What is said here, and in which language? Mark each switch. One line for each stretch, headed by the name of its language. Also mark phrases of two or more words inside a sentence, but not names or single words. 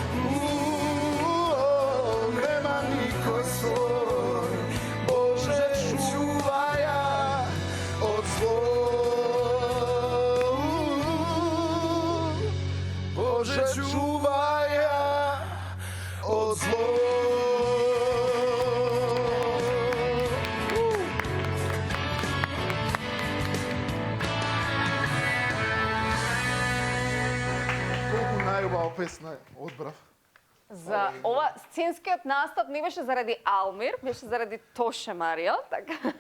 Macedonian: Нема никој свој. Боже, чувај ја од зло. Боже, чувај ја од зло. Колку најубава песна одбрав. За ова сценскиот настап не беше заради Алмир, беше заради Тоше Марио, така.